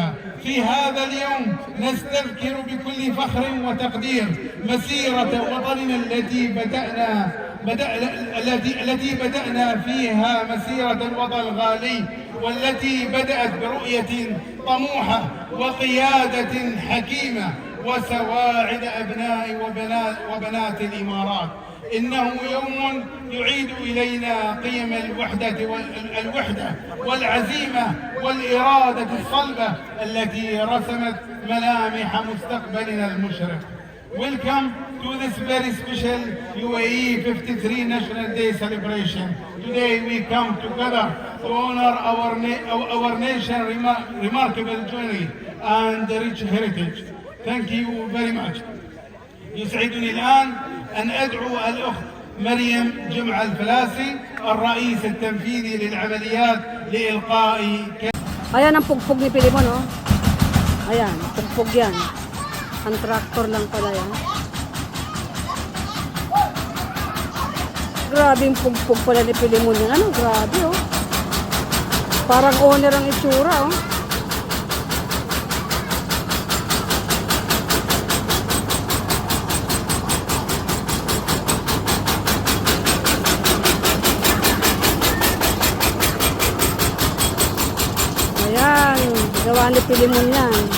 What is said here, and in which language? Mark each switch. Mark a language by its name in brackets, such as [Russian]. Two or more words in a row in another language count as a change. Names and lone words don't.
[Arabic] في هذا اليوم نستذكر بكل فخر وتقدير مسيرة وطننا التي بدأنا فيها مسيرة الوطن الغالي، والتي بدأت برؤية طموحة وقيادة حكيمة وسواعد أبناء وبنات الإمارات. إنه يوم يعيد إلينا قيم الوحدة والعزيمة والإرادة الصلبة التي رسمت ملامح مستقبلنا المشرق. [English] Welcome to this very special UAE 53 National Day celebration. Today we come together to honor our nation's remarkable journey and rich heritage. Thank you very much. [Arabic] يسعدني الآن أن أدعو الأخت مريم جمعة الفلاسي الرئيس التنفيذي للعمليات لإلقاء. [Filipino] Ayan ang pugpog ni Pilimon, oh. Ayan, pugpog yan. Ang tractor lang pala yan. Grabe yung pugpog pala ni Pilimon yan. Ano, grabe, oh. Parang owner ang itsura, oh. Ayan, gawa ni Pilimon yan.